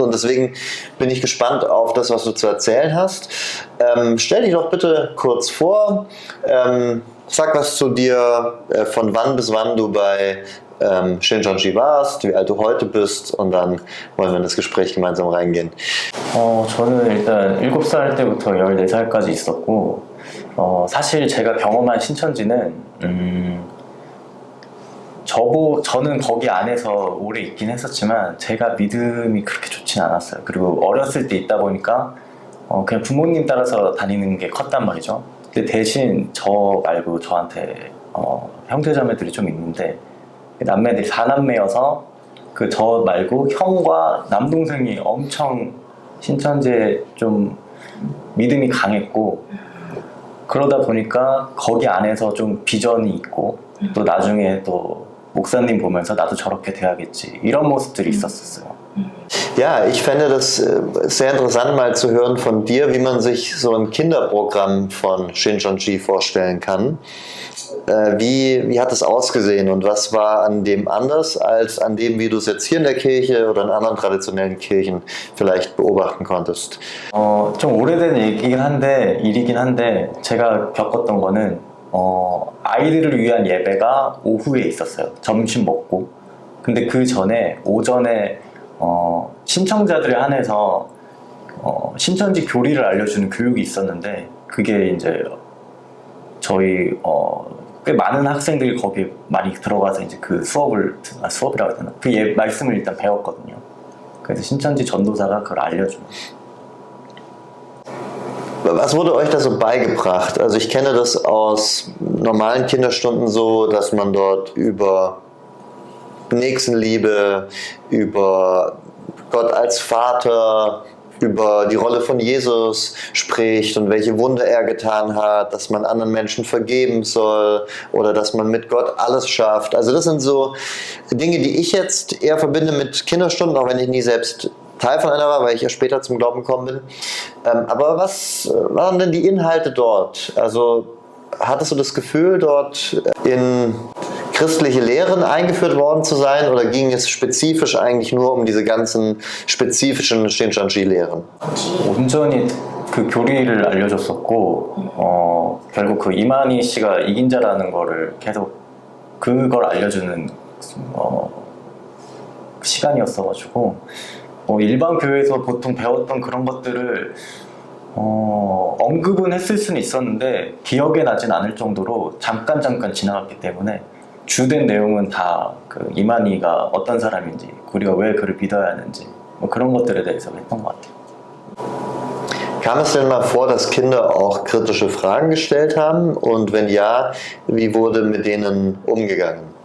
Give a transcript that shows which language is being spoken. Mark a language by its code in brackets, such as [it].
[de] Und deswegen bin ich gespannt auf das, was du zu erzählen hast. Stell dich doch bitte kurz vor, sag was zu dir, von wann bis wann du bei Shincheonji warst, wie alt du heute bist, und dann wollen wir in das Gespräch gemeinsam reingehen. [ko] 저는 일단 7살 때부터 14살까지 있었고, 사실 제가 경험한 신천지는 저는 거기 안에서 오래 있긴 했었지만 제가 믿음이 그렇게 좋진 않았어요. 그리고 어렸을 때 있다 보니까 그냥 부모님 따라서 다니는 게 컸단 말이죠. 근데 대신 저 말고 저한테 형제자매들이 좀 있는데, 남매들이 4남매여서 그 저 말고 형과 남동생이 엄청 신천지에 좀 믿음이 강했고, 그러다 보니까 거기 안에서 좀 비전이 있고, 또 나중에 또 목사님 보면서 나도 저렇게 돼야겠지, 이런 모습들이 있었어요. [de] Ja, ich fände das sehr interessant mal zu hören von dir, wie man sich so ein Kinderprogramm von Shincheonji vorstellen kann. Wie hat es ausgesehen und was war an dem anders als an dem, wie du es jetzt hier in der Kirche oder in anderen traditionellen Kirchen vielleicht beobachten konntest? [ko] 좀 오래된 일이긴 한데 제가 겪었던 거는 아이들을 위한 예배가 오후에 있었어요. 점심 먹고. 근데 그 전에 오전에 신청자들에 한해서 신천지 교리를 알려주는 교육이 있었는데, 그게 이제 저희 꽤 많은 학생들이 거기에 많이 들어가서 이제 그 수업이라고 해야 되나? 그 말씀을 일단 배웠거든요. 그래서 신천지 전도사가 그걸 알려줘요. [de] Was wurde euch da so beigebracht? Also ich kenne das aus normalen Kinderstunden so, dass man dort über Nächstenliebe, über Gott als Vater, über die Rolle von Jesus spricht und welche Wunder er getan hat, dass man anderen Menschen vergeben soll oder dass man mit Gott alles schafft. Also das sind so Dinge, die ich jetzt eher verbinde mit Kinderstunden, auch wenn ich nie selbst Teil von einer war, weil ich ja später zum Glauben gekommen bin. Aber was waren denn die Inhalte dort? Also hattest du das Gefühl, dort in christliche Lehren eingeführt worden zu sein, oder ging es spezifisch eigentlich nur um diese ganzen spezifischen Shincheonji-Lehren? [ko] 온전히 그 교리를 알려줬었고, 결국 그 이만희 씨가 이긴 자라는 거를 계속 그걸 알려주는 시간이었어가지고, 일반 교회에서 보통 배웠던 그런 것들을 언급은 했을 수는 있었는데 기억에 나진 않을 정도로 잠깐 지나갔기 때문에 주된 내용은 다 그 이만희가 어떤 사람인지, 우리가 왜 그를 믿어야 하는지, 뭐 그런 것들에 대해서 했던 것 같아요. [de] Kam es denn mal vor, dass Kinder auch kritische Fragen gestellt haben? Und wenn ja, wie wurde mit denen umgegangen?